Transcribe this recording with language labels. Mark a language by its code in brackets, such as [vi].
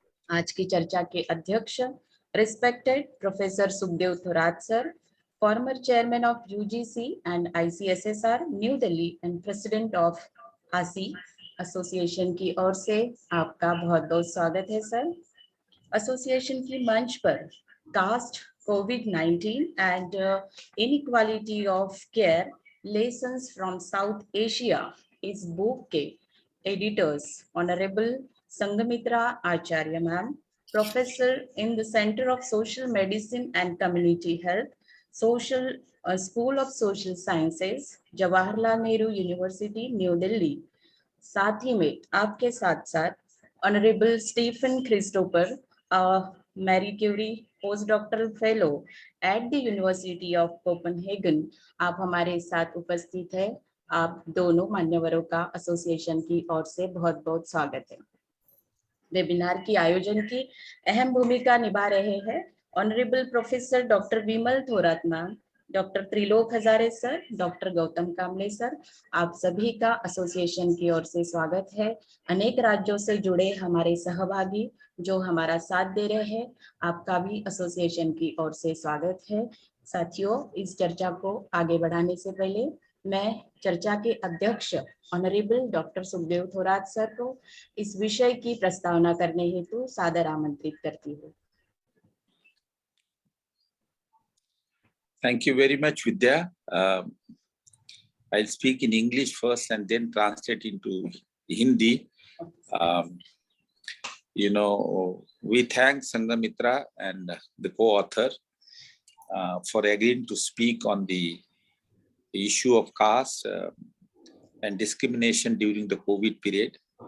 [hi] आज की चर्चा के अध्यक्ष respected professor Sukhdev Thorat sir, [en] former chairman of UGC and ICSSR new Delhi and president of ASEE [hi] association की ओर से आपका बहुत बहुत स्वागत है सर। [en] association [hi] की मंच पर [en] cast, covid and inequality of care, lessons from south Asia [hi] इस बुक के [en] Editors honourable Sangamitra Acharya ma'am, professor in the Center of Social Medicine and Community Health, School of Social Sciences, Jawaharlal Nehru University, New Delhi. [hi] साथ ही में आपके साथ साथ honourable Stephen Christopher, [en] Marie Curie postdoctoral fellow at the university of Copenhagen, [hi] आप हमारे साथ उपस्थित है। आप दोनों मान्यवरों का एसोसिएशन की ओर से बहुत बहुत स्वागत है। वेबिनार की आयोजन की अहम भूमिका निभा रहे हैं ऑनरेबल प्रोफेसर डॉक्टर विमल Thorat ma'am, doctor Trilok Hazare sir, doctor Gautam कामले सर। आप सभी का एसोसिएशन की ओर से स्वागत है। अनेक राज्यों से जुड़े हमारे सहभागी जो हमारा साथ दे रहे हैं, आपका भी एसोसिएशन की ओर से स्वागत है। साथियों, इस चर्चा को आगे बढ़ाने से पहले मैं चर्चा के अध्यक्ष honourable doctor Sukhdev Thorat sir को इस विषय की प्रस्तावना करने हेतु सादर आमंत्रित करती हूँ। [en] Thank you very much, Vidya. I'll speak in English first and then translate into Hindi. We thank Sangamitra and the co-author for agreeing to speak on the issue of caste and discrimination during the COVID period.